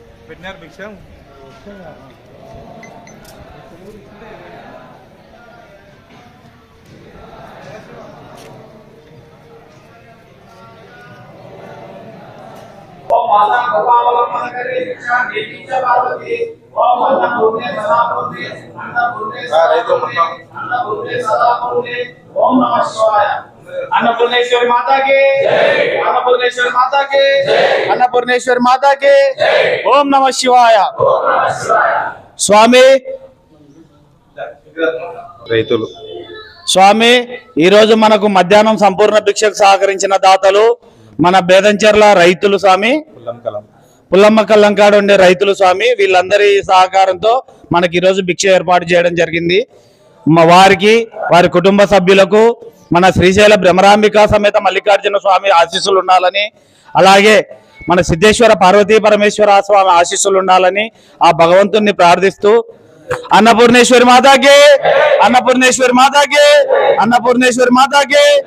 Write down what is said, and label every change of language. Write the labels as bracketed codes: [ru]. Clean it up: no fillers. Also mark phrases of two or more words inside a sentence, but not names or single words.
[te] పెట్టినారు భిక్షం [sa] माता गोपावलंबन करे दीक्षा देवी च पार्वती ओम अन्नपूर्णे सदा पूर्णे अन्नपूर्णे सदा पूर्णे ओम नमः शिवाय। [hi] अन्नपूर्णेश्वरी माता के जय, अन्नपूर्णेश्वरी माता के जय, अन्नपूर्णेश्वरी माता के ओम नमः शिवाय। [te] స్వామి రైతులు స్వామి ఈ రోజు మనకు మధ్యాహ్నం సంపూర్ణ భిక్షకు సహకరించిన దాతలు మన బేదంచెర్ల రైతులు స్వామి, పుల్లమ్మ కల్లంకాడ ఉండే రైతులు స్వామి, వీళ్ళందరి సహకారంతో మనకి ఈ రోజు భిక్ష ఏర్పాటు చేయడం జరిగింది. వారికి వారి కుటుంబ సభ్యులకు మన శ్రీశైల భ్రమరాంబిక సమేత మల్లికార్జున స్వామి ఆశీస్సులు ఉండాలని, అలాగే మన సిద్ధేశ్వర పార్వతీ పరమేశ్వర స్వామి ఆశీస్సులు ఉండాలని ఆ భగవంతుణ్ణి ప్రార్థిస్తూ [hi] अन्नपूर्णेश्वरी माता के, अन्नपूर्णेश्वरी माता के, अन्नपूर्णेश्वरी माता के।